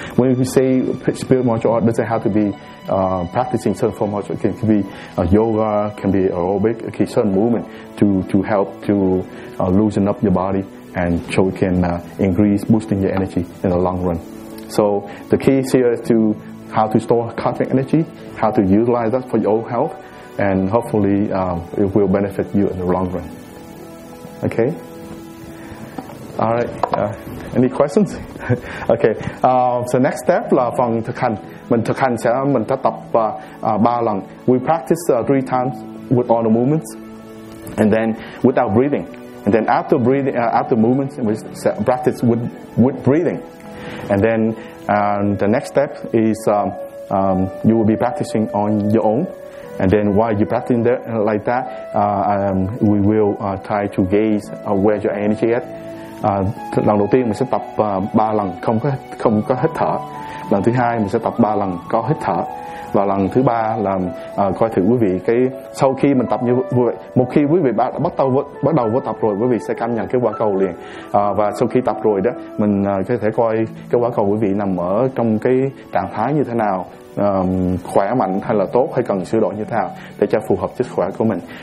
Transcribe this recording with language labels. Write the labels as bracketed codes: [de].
[en] When we say spiritual martial art, it doesn't have to be practicing certain form of martial art. It can be yoga, can be aerobic, okay, certain movement to help to loosen up your body and so it can increase boosting your energy in the long run. So the key here is to how to store cosmic energy, how to utilize that for your own health, and hopefully it will benefit you in the long run. Okay? All right, any questions? Okay, so next step [vi] là phần thực hành. Mình thực hành sẽ mình sẽ tập 3 lần. [en] We practice 3 times with all the movements, and then without breathing. And then after breathing, after movements, we practice with breathing. And then the next step is you will be practicing on your own. And then while you're practicing that, like that, we will try to gaze where your energy is at. [vi] Lần đầu tiên mình sẽ tập 3 lần không có hít thở. Lần thứ hai mình sẽ tập 3 lần có hít thở. Và lần thứ ba là coi thử quý vị cái sau khi mình tập như vậy, một khi quý vị bắt đầu vô tập rồi, quý vị sẽ cảm nhận cái quả cầu liền. Và sau khi tập rồi đó, mình có thể coi cái quả cầu quý vị nằm ở trong cái trạng thái như thế nào, khỏe mạnh hay là tốt hay cần sửa đổi như thế nào để cho phù hợp sức khỏe của mình.